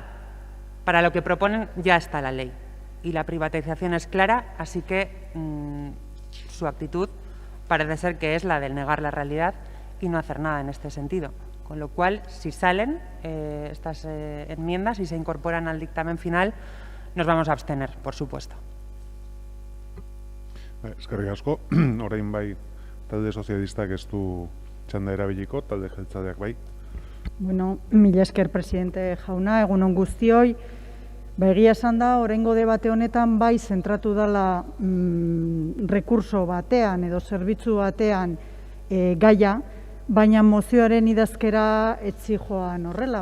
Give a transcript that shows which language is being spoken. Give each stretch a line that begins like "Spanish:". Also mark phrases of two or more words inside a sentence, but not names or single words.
Spanish: Para lo que proponen ya está la ley y la privatización es clara, así que su actitud parece ser que es la de negar la realidad y no hacer nada en este sentido. Con lo cual, si salen estas enmiendas y se incorporan al dictamen final, nos vamos a abstener, por supuesto.
Basque: Eskerrik asko, orain bai talde sozialistak ez du txanda erabiliko, talde jeltzaleak bai. Bueno, mila esker presidente jauna, egunon guztioi. Egia esan da, oraingo debate honetan bai zentratu dela rekurso batean edo zerbitzu batean gaia, baina mozioaren idazkera etzi joan horrela.